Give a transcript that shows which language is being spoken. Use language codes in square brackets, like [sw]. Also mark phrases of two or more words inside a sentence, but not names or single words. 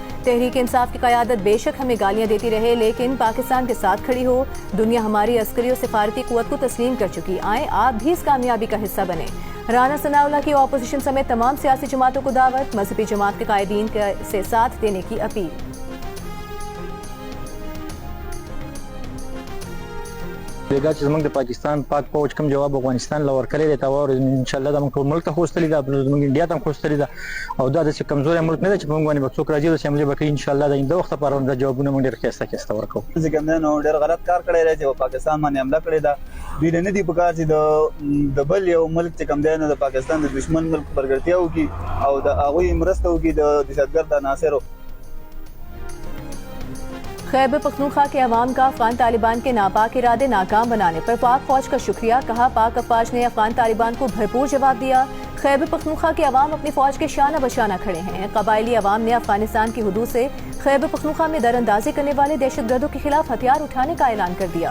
[ur] تحریک انصاف کی قیادت بے شک ہمیں گالیاں دیتی رہے لیکن پاکستان کے ساتھ کھڑی ہو۔ دنیا ہماری عسکری اور سفارتی قوت کو تسلیم کر چکی، آئیں آپ بھی اس کامیابی کا حصہ بنیں۔ رانا ثناء اللہ کی اپوزیشن سمیت تمام سیاسی جماعتوں کو دعوت، مذہبی جماعت کے قائدین سے ساتھ دینے کی اپیل۔ [ps] بیګا چې زموږ د پاکستان پاک فوج کوم جواب افغانستان لور کړی دی تا او [ar] ان شاء الله [ps] د موږ ملک ته خوستلی دا زموږ انډیا ته خوستلی دا او دا د کمزوري ملک نه دی چې موږ باندې بکڅوک راځي د حمله وکړي [ar] ان شاء الله [ps] د انده وخت لپاره د جوابونه موږ ډیر خسته ورکو ځکه نو ډیر غلط کار کړی دی چې پاکستان باندې حمله کړې ده دوی نه دي پکار چې د بل یو ملک چې کوم دی نه د پاکستان د دشمن ملک پرګړتیا وکړي او د هغوی مرسته وکړي د دهشتګرد عناصرو۔ [ur] خیبر پختونخوا کے عوام کا افغان طالبان کے ناپاک ارادے ناکام بنانے پر پاک فوج کا شکریہ۔ کہا پاک افواج نے افغان طالبان کو بھرپور جواب دیا۔ خیبر پختونخوا کے عوام اپنی فوج کے شانہ بشانہ کھڑے ہیں۔ قبائلی عوام نے افغانستان کی حدود سے خیبر پختونخوا میں در اندازی کرنے والے دہشت گردوں کے خلاف ہتھیار اٹھانے کا اعلان کر دیا۔